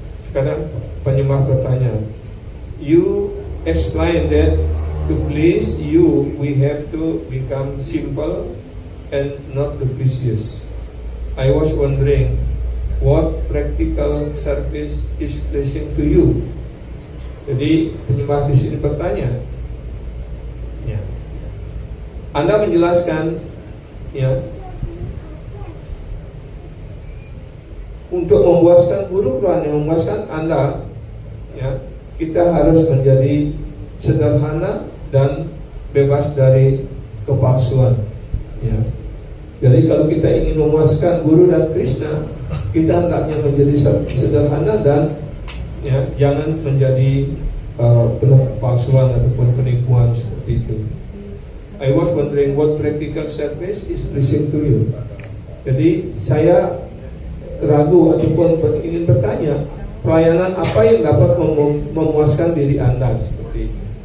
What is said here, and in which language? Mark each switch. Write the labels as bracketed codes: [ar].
[id] Sekarang penyembah bertanya, [en] you explain that to please you we have to become simple and not capricious. I was wondering what practical service is pleasing to you. [id] Jadi penyembah di sini bertanya, ya, Anda menjelaskan, ya, untuk memuaskan guru yang memuaskan Anda, ya, kita harus menjadi sederhana dan bebas dari kepalsuan. Ya. Jadi kalau kita ingin memuaskan guru dan Krishna, kita hendaknya menjadi sederhana dan, ya, jangan menjadi penuh kepalsuan ataupun penipuan seperti itu. [en] I was wondering what practical service is pleasing to you. [id] Jadi saya ragu ataupun ingin bertanya, pelayanan apa yang dapat memuaskan diri Anda seperti itu.